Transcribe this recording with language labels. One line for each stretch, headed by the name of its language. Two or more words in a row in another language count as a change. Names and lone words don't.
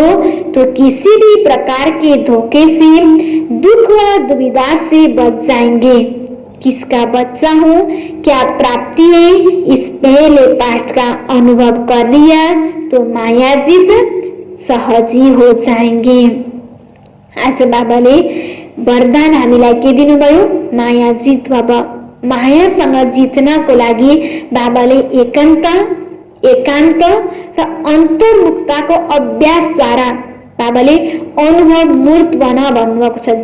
Hindi: तो किसी भी प्रकार के धोखे से, दुख व दुविधा से बच जाएंगे। किसका बच्चा हूँ, क्या प्राप्ति है, इस पहले पाठ का अनुभव कर लिया तो मायाजीत सहज ही हो जाएंगे।
Nepali: आज बाबाले वरदान हामीलाई के दिनुभयो, मायाजीत बाबा। मायासँग जित्नको लागि बाबाले एकान्त र अन्तर्मुक्तको अभ्यासद्वारा बाबाले अनुभव मूर्त बना भन्नुभएको छ।